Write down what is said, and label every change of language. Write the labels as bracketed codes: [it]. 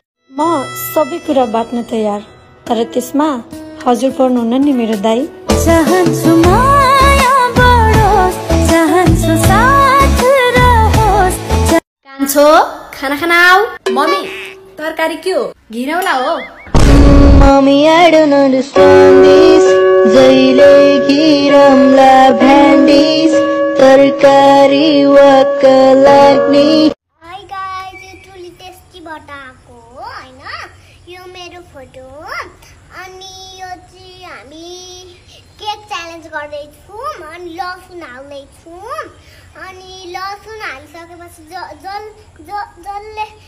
[ne] म सबै कुरा बाट्न तयार तर त्यसमा हजुर पर्नुहुन्न नि मेरो दाइ चाहन्छु माया बढोस् चाहन्छु साथ रहोस् कान्छो खाना खाना आऊ मम्मी तरकारी के हो घिरौला हो mummy [en] I don't understand this [ne] जहिले घिरौला भ्यान्डिस तरकारी वाक लाग्ने हाय गाइस यो ट्रुली टेस्टीबाट आएको हो हैन यो मेरो फोटो हो अनि यो चाहिँ हामी केक च्यालेन्ज गर्दै छौं अनि लसुन हाल्दै छौं अनि लसुन हालिसकेपछि जसले